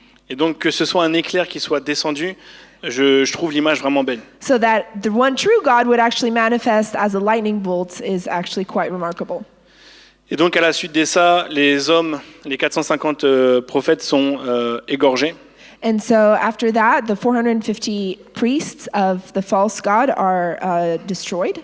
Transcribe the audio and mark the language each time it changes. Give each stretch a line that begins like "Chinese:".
French: Et donc que ce soit un éclair qui soit descendu, je trouve l'image vraiment belle.
English: So that the one true God would actually manifest as a lightning bolt is actually quite remarkable.
French: Et donc à la suite de ça, les hommes, les 450 prophètes sont égorgés.
English: And so after that, the 450 priests of the false god are destroyed,